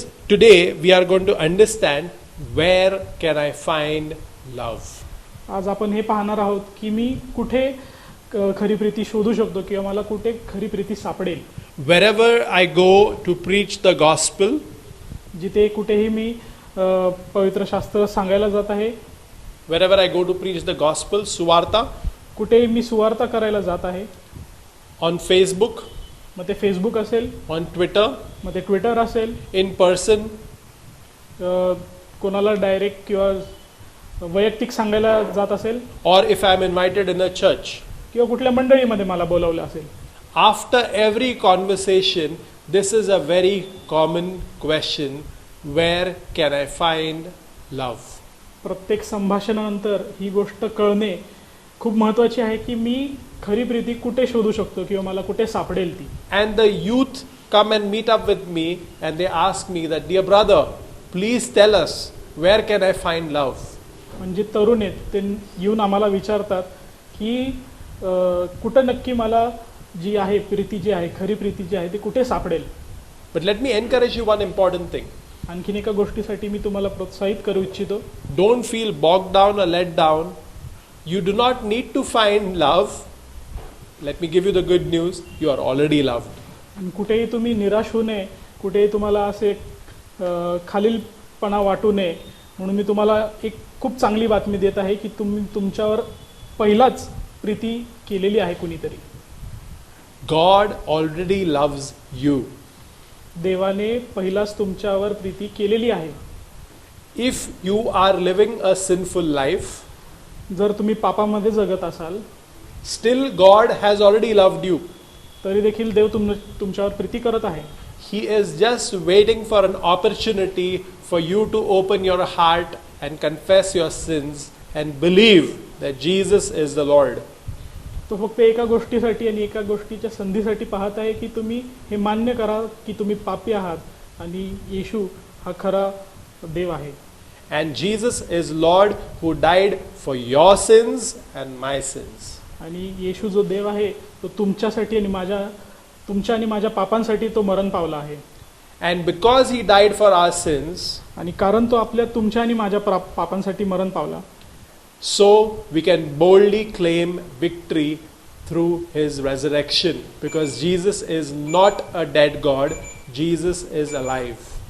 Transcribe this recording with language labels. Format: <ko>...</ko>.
<en>Today we are going to understand, where can I find love.</en> <mr>आज आपण हे पाहणार आहोत की मी कुठे खरी प्रीती शोधू शकतो किंवा मला कुठे खरी प्रीती सापडेल.</mr> <en>Wherever I go to preach the gospel,</en> <mr>जिथे कुठेही मी पवित्र शास्त्र सांगायला जात आहे,</mr> <en>wherever I go to preach the gospel, सुवार्ता,</en> <mr>कुठेही मी सुवार्ता करायला जात आहे,</mr> <en>on Facebook,</en> <mr>मग ते फेसबुक असेल,</mr> <en>on Twitter,</en> <mr>मग ते ट्विटर असेल,</mr> <en>in person,</en> <mr>कोणाला डायरेक्ट किंवा वैयक्तिक सांगायला जात असेल,</mr> <en>or if I am invited in a church.</en> <mr>किंवा कुठल्या मंडळीमध्ये मला बोलावलं असेल.</mr> <en>After every conversation, this is a very common question, where can I find love.</en> <mr>प्रत्येक संभाषणानंतर ही गोष्ट कळणे खूप महत्त्वाची आहे की मी खरी प्रीती कुठे शोधू शकतो किंवा मला कुठे सापडेल ती.</mr> <en>And the youth come and meet up with me and they ask me that, dear brother, please tell us, where can I find love.</en> <mr>म्हणजे तरुण आहेत ते येऊन आम्हाला विचारतात की कुठं नक्की मला जी आहे प्रीती जी आहे खरी प्रीती जी आहे ती कुठे सापडेल.</mr> <en>But let me encourage you one important thing.</en> <mr>आणखीन एका गोष्टीसाठी मी तुम्हाला प्रोत्साहित करू इच्छितो.</mr> <en>Don't feel bogged down or let down. You do not need to find love. Let me give you the good news. You are already loved.</en> <mr>आणि कुठेही तुम्ही निराश होऊ नये, कुठेही तुम्हाला असे खालीलपणा वाटू नये, म्हणून मी तुम्हाला एक खूप चांगली बातमी देत आहे की तुम्ही तुमच्यावर पहिलाच प्रीती केलेली आहे कुणीतरी.</mr> <en>God already loves you.</en> <mr>देवाने पहिलाच तुमच्यावर प्रीती केलेली आहे.</mr> <en>If you are living a sinful life,</en> <mr>जर तुम्ही पापामध्ये जगत असाल,</mr> <en>still God has already loved you.</en> <mr>तरी देखील देव तुमच्यावर प्रीती करत आहे.</mr> <en>He is just waiting for an opportunity for you to open your heart and confess your sins and believe that Jesus is the Lord.</en> <mr>तो फक्त एका गोष्टीसाठी आणि एका गोष्टीच्या संधीसाठी पाहत आहे की तुम्ही हे मान्य करा की तुम्ही पापी आहात आणि येशू हा खरा देव आहे.</mr> <en>And Jesus is Lord who died for your sins and my sins.</en> <mr>आणि येशू जो देव आहे तो तुमच्यासाठी आणि तुमच्या आणि माझ्या पापांसाठी तो मरण पावला आहे.</mr> <en>And because he died for our sins,</en> <mr>आणि कारण तो तुमच्या आणि माझ्या पापांसाठी मरण पावला,</mr> <en>so we can boldly claim victory through his resurrection, because Jesus is not a dead God, Jesus is alive.</en>